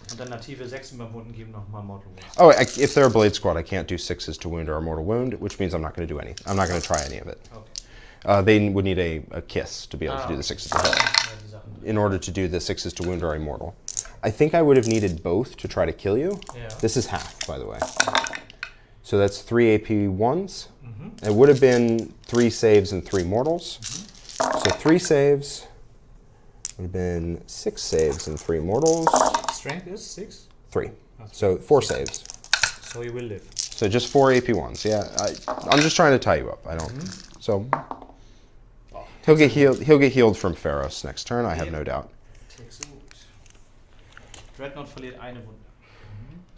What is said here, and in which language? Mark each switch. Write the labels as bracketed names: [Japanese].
[German] Und dann native 6 beim Wunden geben nochmal mortal wounds. [English] Oh, if they're a blade squad, I can't do 6s to wound our immortal wound, which means I'm not going to do any. I'm not going to try any of it. Okay. They would need a kiss to be able to do the 6s to hit. [German] Die Sachen. [English] In order to do the 6s to wound our immortal. I think I would have needed both to try to kill you. Yeah. This is half, by the way. So that's 3 AP 1s. It would have been 3 saves and 3 mortals. So 3 saves would have been 6 saves and 3 mortals. Strength is 6? 3. So 4 saves. So he will live. So just 4 AP1s. Yeah, I'm just trying to tie you up. I don't. So he'll get healed. He'll get healed from Pharos next turn. I have no doubt. Takes a wound. [German] Dreadnought verliert eine Wunde.